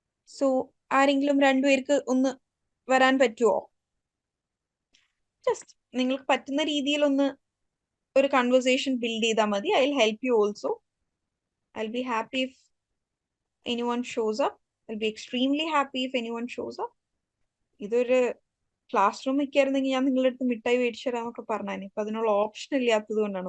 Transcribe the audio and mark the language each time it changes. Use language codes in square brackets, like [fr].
[ml] So ആരെങ്കിലും രണ്ടുപേർക്ക് ഒന്ന് വരാൻ പറ്റുമോ? ജസ്റ്റ് നിങ്ങൾക്ക് പറ്റുന്ന രീതിയിൽ ഒന്ന് ഒരു കൺവെർസേഷൻ ബിൽഡ് ചെയ്താൽ മതി. [en] I will help you also. I will be happy if anyone shows up. I'll be extremely happy if anyone shows up. [ml] ഇതൊരു ക്ലാസ് റൂം ഒക്കെ ആയിരുന്നെങ്കിൽ ഞാൻ നിങ്ങളുടെ അടുത്ത് മിഠായി മേടിച്ചു തരാന്നൊക്കെ പറഞ്ഞാൽ, ഇപ്പൊ അതിനുള്ള ഓപ്ഷൻ ഇല്ലാത്തത് കൊണ്ടാണ്.